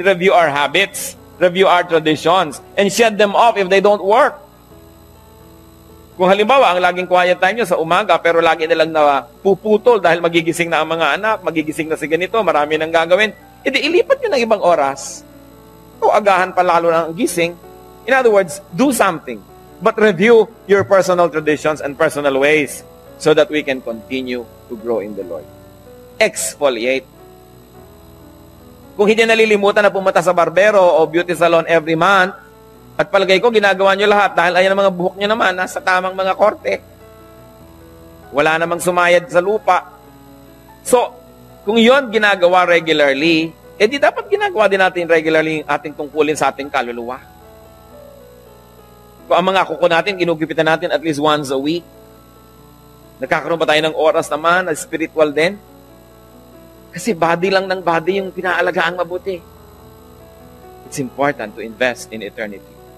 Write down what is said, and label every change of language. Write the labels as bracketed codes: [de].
[en] Review our habits, review our traditions, and shed them off if they don't work. [tl] Kung halimbawa, ang laging quiet time nyo sa umaga, pero lagi nilang na puputol dahil magigising na ang mga anak, magigising na si ganito, marami nang gagawin, edi ilipat nyo ng ibang oras. O agahan pa lalo ng gising. [en] In other words, do something. But review your personal traditions and personal ways so that we can continue to grow in the Lord. Exfoliate. [tl] Kung hindi nalilimutan na pumunta sa barbero o beauty salon every month, at palagay ko, ginagawa nyo lahat dahil ayan ang mga buhok nyo naman, nasa tamang mga korte. Wala namang sumayad sa lupa. So, kung yon ginagawa regularly, di dapat ginagawa din natin regularly yung ating tungkulin sa ating kaluluwa. Kung ang mga kuko natin, ginugipitan natin at least once a week, nagkakaroon pa tayo ng oras naman, na spiritual din. Kasi body lang ng body yung pinaalagaan mabuti. [en] It's important to invest in eternity.